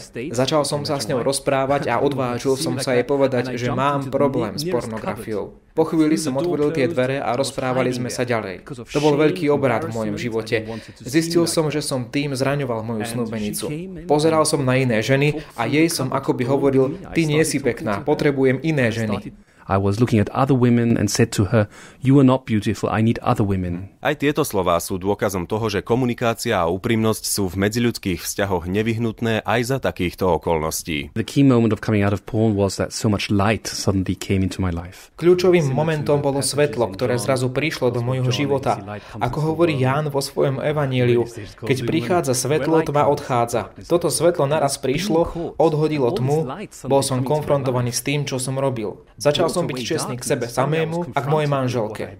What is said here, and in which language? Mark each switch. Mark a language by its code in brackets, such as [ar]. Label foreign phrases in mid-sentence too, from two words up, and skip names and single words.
[sk] Začal som sa s ňou rozprávať a odvážil som sa jej povedať, že mám problém s pornografiou. Po chvíli som otvoril tie dvere a rozprávali sme sa ďalej. To bol veľký obrad v mojom živote. Zistil som, že som tým zraňoval moju snúbenicu. Pozeral som na iné ženy a jej som akoby hovoril, ty nie si pekná, potrebujem iné ženy. [en] I was looking at other women and said to her, you are not beautiful, I need other women. [sk] Aj tieto slová sú dôkazom toho, že komunikácia a úprimnosť sú v medziľudských vzťahoch nevyhnutné aj za takýchto okolností. [en] The key moment of coming out of porn was that so much light suddenly came into my life. [sk] Kľúčovým momentom bolo svetlo, ktoré zrazu prišlo do môjho života. Ako hovorí Ján vo svojom evaníliu, keď prichádza svetlo, tma odchádza. Toto svetlo naraz prišlo, odhodilo tmu, bol som konfrontovaný s tým, čo som robil. Začal som byť čestný k sebe samému a k mojej manželke.